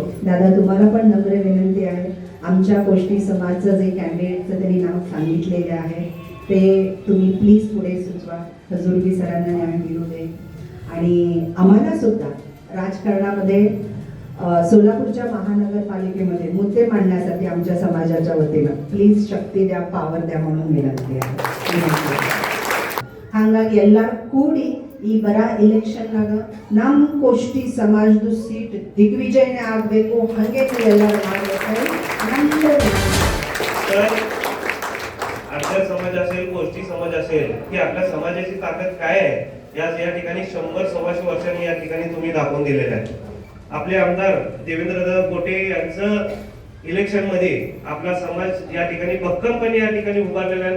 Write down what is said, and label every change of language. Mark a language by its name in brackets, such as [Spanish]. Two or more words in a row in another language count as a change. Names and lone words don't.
[Marathi] दादा, तुम्हाला पण नम्र विनंती आहे, आमच्या कोष्टी समाजचं जे कॅन्डिडेटचं त्यांनी नाव सांगितलेले आहे ते तुम्ही प्लीज पुढे सुचवा। खजुर्गी सरांना न्याय मिळू दे आणि आम्हाला सुद्धा राजकारणामध्ये सोलापूरच्या महानगरपालिकेमध्ये मुद्दे मांडण्यासाठी आमच्या समाजाच्या वतीनं प्लीज शक्ती द्या, पावर द्या म्हणून विनंती आहे। [Kannada] ಹಾಗಾಗಿ ಎಲ್ಲರೂ ಕೂಡಿ ಈ ಬರ ಎಲೆಕ್ಷನ್ನಾಗ ನಮ್ಮ ಕೋಷ್ಟಿ ಸಮಾಜದ ಸೀಟ್ ದಿಗ್ವಿಜಯನೇ ಆಗಬೇಕು, ಹಾಗೆ ನೀವೆಲ್ಲರೂ ಮಾಡಬೇಕು। [Marathi] आपला समाज असेल, कोष्टी समाज असेल की आपल्या समाजाची ताकद काय आहे या ठिकाणी 100-125 वर्षांनी या ठिकाणी तुम्ही दाखवून दिलेलं आहे। आपले आमदार देवेंद्र गोटे यांचं इलेक्शन मध्ये आपला समाज या ठिकाणी भक्कमपणे या ठिकाणी उभारलेला आहे।